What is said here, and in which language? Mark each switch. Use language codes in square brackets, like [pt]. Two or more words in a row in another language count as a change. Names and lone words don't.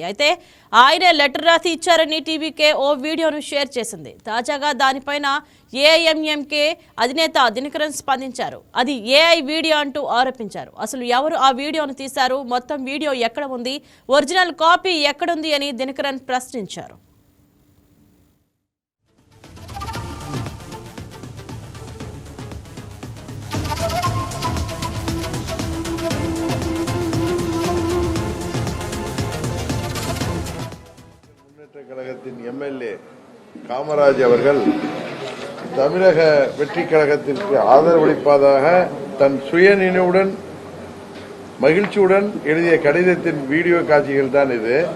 [te] అయితే ఆయనే లెటర్ రాసి ఇచ్చారని టీవీకే ఓ వీడియోను షేర్ చేసింది. తాజాగా దానిపైన ఏఐఎంఎంకే అధినేత దినకరన్ స్పందించారు. అది [en] AI video [te] అంటూ ఆరోపించారు. అసలు ఎవరు ఆ వీడియోను తీశారు, మొత్తం వీడియో ఎక్కడ ఉంది, [en] original copy [te] ఎక్కడుంది అని దినకరన్ ప్రశ్నించారు. [ta] கழகத்தின் எம்எல்ஏ காமராஜ் அவர்கள் தமிழக வெற்றி கழகத்திற்கு ஆதரவளிப்பதாக தன் சுயநினைவுடன் மகிழ்ச்சியுடன் எழுதிய கடிதத்தின் வீடியோ காட்சிகள் தான் இது.